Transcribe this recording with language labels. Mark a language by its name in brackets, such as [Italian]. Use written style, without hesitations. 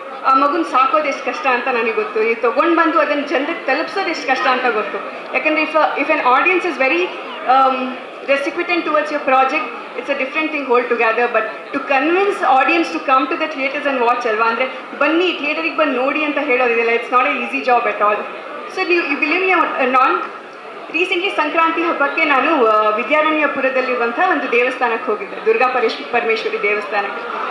[Kannada] ಆ ಮಗುನ ಸಾಕೋದು ಎಷ್ಟು ಕಷ್ಟ ಅಂತ ನನಗೆ ಗೊತ್ತು. ನೀವು ತೊಗೊಂಡು ಬಂದು ಅದನ್ನು ಜನರಿಗೆ ತಲುಪಿಸೋದು ಎಷ್ಟು ಕಷ್ಟ ಅಂತ ಗೊತ್ತು. ಯಾಕಂದರೆ [English] If an audience is very recipitant towards your project, it's a different thing altogether. But to convince audience to come to the theatres and watch [Kannada] alva andre banni theaterige bandu nodi anta helodidella, [English] it's not an easy job at all. So you believe me or not, [Kannada] recently Sankranti ಹಬ್ಬಕ್ಕೆ ನಾನು ವಿದ್ಯಾರಣ್ಯಪುರದಲ್ಲಿರುವಂಥ ಒಂದು ದೇವಸ್ಥಾನಕ್ಕೆ ಹೋಗಿದ್ದೆ, ದುರ್ಗಾ ಪರಮೇಶ್ವರಿ ದೇವಸ್ಥಾನಕ್ಕೆ.